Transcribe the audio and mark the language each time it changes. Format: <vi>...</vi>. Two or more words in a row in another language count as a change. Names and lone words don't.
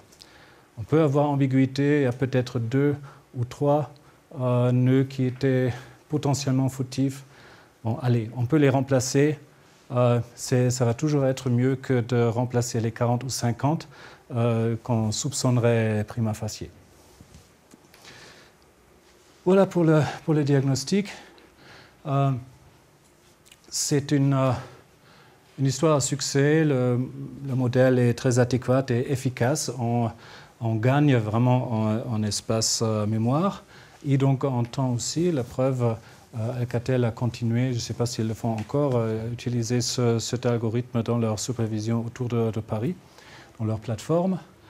<fr>On peut avoir ambiguïté, il y a peut-être 2 ou 3 nœuds qui étaient potentiellement fautifs. Bon, allez, on peut les remplacer. Ça va toujours être mieux que de remplacer les 40 ou 50 qu'on soupçonnerait</fr> <la>prima facie.</la> <fr>Voilà pour le diagnostic. C'est une histoire à succès. Le modèle est très adéquat et efficace. On gagne vraiment en espace mémoire. Et donc, en temps aussi, la preuve, Alcatel a continué, je ne sais pas s'ils le font encore, utiliser cet algorithme dans leur supervision autour de Paris, dans leur plateforme.</fr>